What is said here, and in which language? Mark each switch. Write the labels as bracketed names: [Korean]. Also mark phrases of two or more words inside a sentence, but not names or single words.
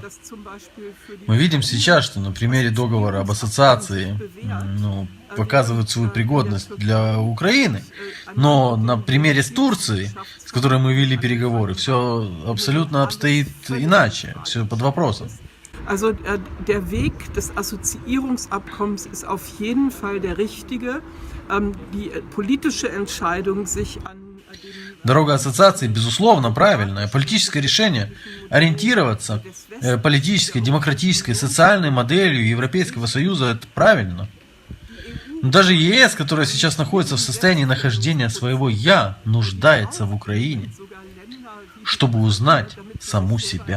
[Russian] Мы видим сейчас, что на примере договора об ассоциации показывают свою пригодность для Украины, но на примере с Турцией, с которой мы вели переговоры, все абсолютно обстоит иначе, все под вопросом. [German] Also der Weg des Assoziierungsabkommens ist auf jeden Fall der richtige. Die politische Entscheidung, sich an [Russian] Дорога ассоциации, безусловно, правильная. Политическое решение ориентироваться политической, демократической, социальной моделью Европейского Союза – это правильно. Но даже ЕС, которая сейчас находится в состоянии нахождения своего «я», нуждается в Украине, чтобы узнать саму себя.